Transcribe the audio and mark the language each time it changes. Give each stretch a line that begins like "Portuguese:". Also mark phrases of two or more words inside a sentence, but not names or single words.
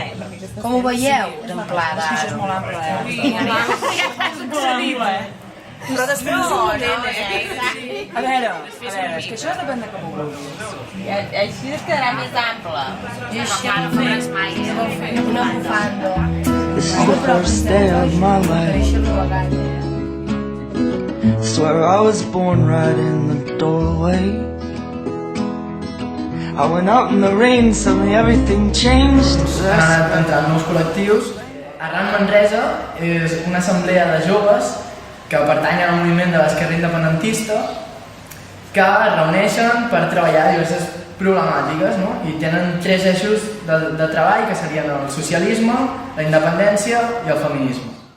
Catalan: Com ho veieu, d'amplada? És que això és molt ample, Però després a veure, és que això depèn de com ho vulguis. Així es quedarà més ample. I així no faràs mai. Una bufanda.
English: This is the first day of my life. Swear I was born right in the doorway. I went out in the rain, suddenly everything changed.
Catalan: Han anat entrant nous col·lectius. Arran Manresa és una assemblea de joves que pertanyen al moviment de l'esquerra independentista que es reuneixen per treballar diverses problemàtiques, no? I tenen 3 eixos de treball que serien el socialisme, la independència i el feminisme.